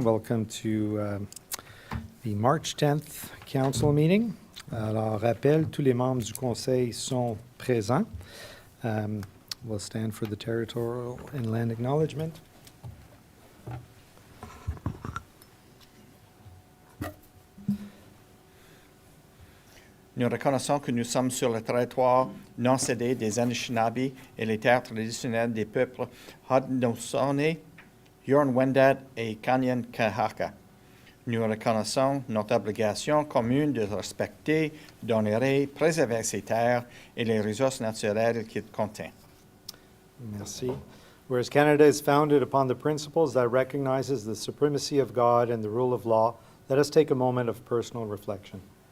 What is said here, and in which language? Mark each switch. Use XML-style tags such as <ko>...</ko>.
<en>Welcome to the March 10th Council meeting.</en> <fr>Alors, rappel, tous les membres du Conseil sont présents.</fr> <en>We'll stand for the territorial and land acknowledgement.</en> <fr>Nous reconnaissons que nous sommes sur le territoire non cédé des Anishinaabe et les terres traditionnelles des peuples Haudenosaunee, Huron-Wendat et Kanyen-Kahaka. Nous reconnaissons notre obligation commune de respecter, d'honorer, préserver ces terres et les ressources naturelles qu'ils contiennent. Merci.</fr> <en>Whereas Canada is founded upon the principles that recognizes the supremacy of God and the rule of law, let us take a moment of personal reflection.</en>